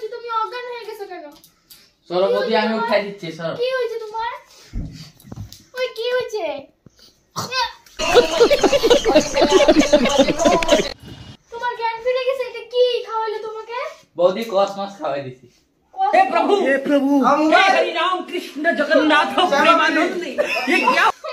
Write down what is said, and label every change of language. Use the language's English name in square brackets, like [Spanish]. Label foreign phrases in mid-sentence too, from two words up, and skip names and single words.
[Bangla] তুমি অজ্ঞান হয়ে গেছো কেন? সরবতি আমি উঠাই দিচ্ছি। সর, কি হয়েছে তোমার? ওই কি হয়েছে? তোমার জ্ঞান ফিরে গেছে? এটা কি খাওয়াইলো তোমাকে? বৌদি কসমস খাওয়াই দিছি। [Hindi] हे प्रभु, हे प्रभु, हे हरि राम कृष्ण जगन्नाथ प्रेमानंद, ये क्या